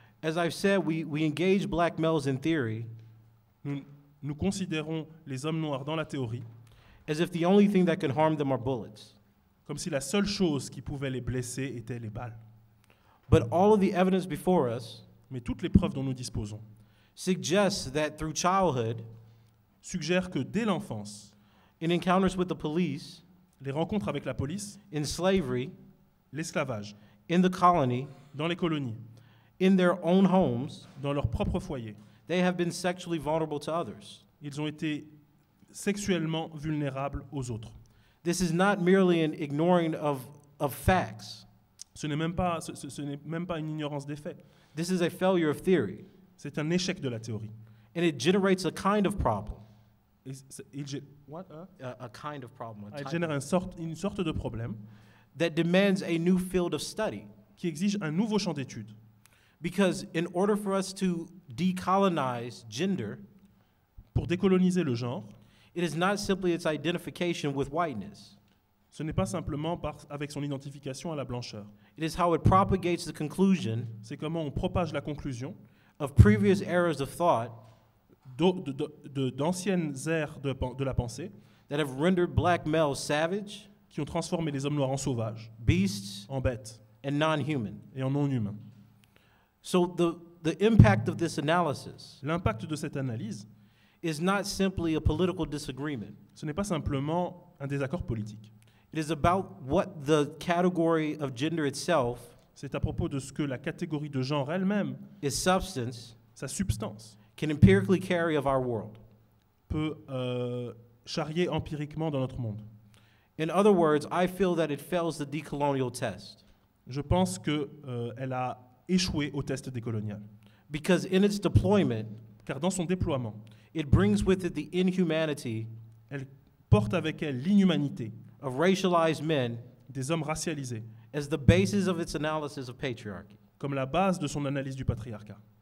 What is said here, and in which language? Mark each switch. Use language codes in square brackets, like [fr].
[en] As I've said, we engage black males in theory [fr] Nous considérons les hommes noirs dans la théorie [en] as if the only thing that can harm them are bullets. [fr] comme si la seule chose qui pouvait les blesser était les balles. [en] But all of the evidence before us [fr] Mais toutes les preuves dont nous disposons [en] suggests that through childhood, [fr] suggèrent que dès l'enfance, [en] in encounters with the police, [fr] les rencontres avec la police, [en] in slavery, [fr] l'esclavage, [en] in the colony, [fr] dans les colonies, [en] in their own homes, [fr] dans leur propre foyer, [en] they have been sexually vulnerable to others. [fr] ils ont été sexuellement vulnérables aux autres. [en] This is not merely an ignoring of facts. [fr] Ce n'est même pas une ignorance des faits. [en] This is a failure of theory, [fr] C'est un échec de la théorie. [en] and it generates a kind of problem. [fr] Et il [en] A kind of problem. A type [fr] génère une sorte de problème [en] that demands a new field of study. [fr] qui exige un nouveau champ d'études. [en] Because in order for us to decolonize gender, [fr] Pour décoloniser le genre, [en] it is not simply its identification with whiteness. [fr] ce n'est pas simplement avec son identification à la blancheur. [en] It is how it propagates the conclusion [fr] C'est comment on propage la conclusion [en] of previous eras of thought [fr] d'anciennes ères de la pensée [en] that have rendered black males savage, [fr] qui ont transformé les hommes noirs en sauvages, [en] beasts, [fr] en bêtes [en] and non-human. [fr] et en non-humains. [en] So the impact of this analysis [fr] L'impact de cette analyse, [en] is not simply a political disagreement. [fr] ce n'est pas simplement un désaccord politique. [en] It is about what the category of gender itself, [fr] C'est à propos de ce que la catégorie de genre elle-même, [en] its substance, [fr] sa substance, [en] can empirically carry of our world. [fr] peut charrier empiriquement dans notre monde. [en] In other words, I feel that it fails the decolonial test [fr] Je pense qu'elle a échoué au test décolonial. [en] because in its deployment, [fr] Car dans son déploiement, [en] it brings with it the inhumanity [fr] elle porte avec elle l'inhumanité [en] of racialized men [fr] des hommes racialisés [en] as the basis of its analysis of patriarchy. [fr] comme la base de son analyse du patriarcat.